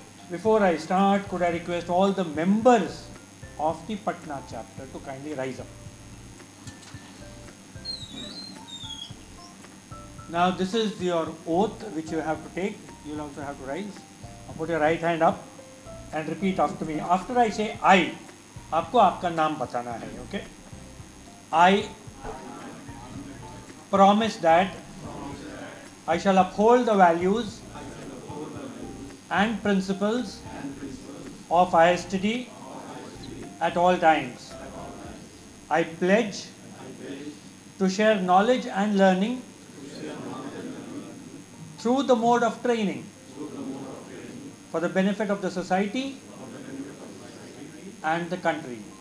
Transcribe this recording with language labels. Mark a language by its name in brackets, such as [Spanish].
[English] Before I start, could I request all the members of the Patna chapter to kindly rise up. Now this is your oath which you have to take. You will also have to rise. Now put your right hand up and repeat after me. After I say I, [Hindi] आपको आपका नाम बताना है, [English] okay? I promise that I shall uphold the values and principles of ISTD at all times. I pledge to share knowledge and learning through the mode of training for the benefit of the society and the country.